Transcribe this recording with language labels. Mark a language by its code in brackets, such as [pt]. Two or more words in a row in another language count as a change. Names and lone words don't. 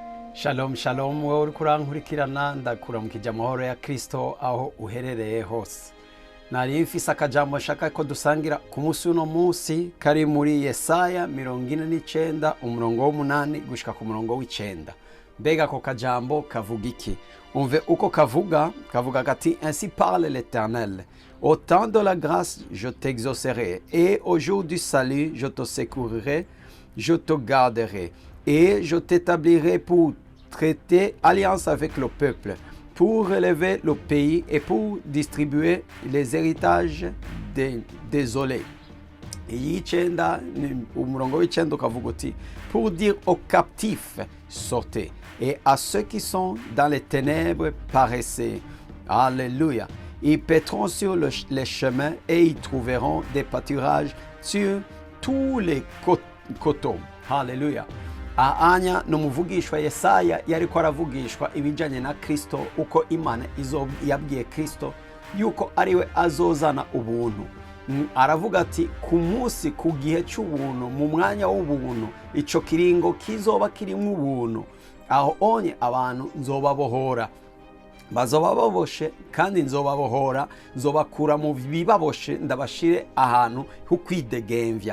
[rn] Shalom shalom wowe uri kurankurikirana ndakuramukije amahoro ya Kristo aho uherereye hose. Nari mfise akajambo nshaka ko dusangira ku munsi uno munsi kari muri Yesaya 49 umurongo w'8 gushika ku murongo w'9. Mbega ko kajambo kavuga iki? Umve uko kavuga gati [fr] ainsi parle l'Éternel. Au temps de la grâce je t'exaucerai et au jour du salut je te secourirai, je te garderai. Et je t'établirai pour traiter alliance avec le peuple, pour relever le pays et pour distribuer les héritages des désolés. Pour dire aux captifs, sortez, et à ceux qui sont dans les ténèbres, paraissez. Alléluia. Ils pétront sur les chemins et ils trouveront des pâturages sur tous les coteaux. Alléluia. [rn] Anya numuvugishwa Yesaya yariko aravugishwa ibijanye na Kristo, uko Imana yabwiye Kristo yuko ariwe azozana ubuntu. Aravuga ati ku munsi ku gihe cy'ubuntu, mu mwanya w'ubuntu, ico kiringo kizoba kirimwo ubuntu, aho onye abantu nzobabohora, bazoba baboshe kandi nzobabohora, nzobakura mu bibaboshe ndabashire ahantu ho kwidegemvya.